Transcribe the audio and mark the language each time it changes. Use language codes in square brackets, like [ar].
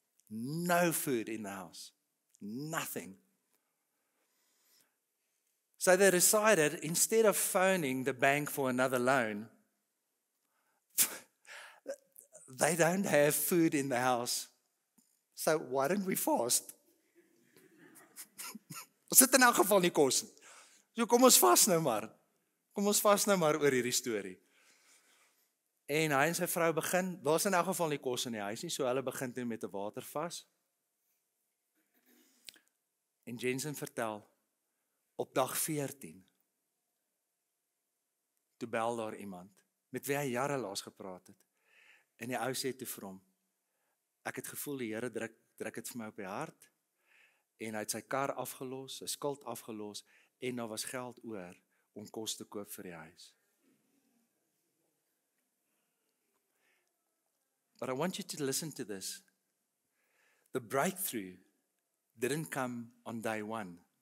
[en] No food in the house. Nothing. So they decided, instead of phoning the bank for another loan, they don't have food in the house. So why don't we fast? [af] Ons sit in elk geval nie kos nie. So kom ons vas nou maar. Kom ons vas nou maar oor hierdie storie. En hy en sy vrou begin, daar's in elk geval nie kos in die huis nie, so hulle begin toe met 'n watervas. En Jensen vertel, op dag 14, toe bel daar iemand, met wie hy jare laas gepraat het. En die ou sê toe vir hom, ek het gevoel die Here druk dit vir my op die hart, en hy het sy kar afgelos, sy skuld afgelos, en daar was geld oor om kos te koop vir die huis. [en] But I want you to listen to this. The breakthrough didn't come on day 1.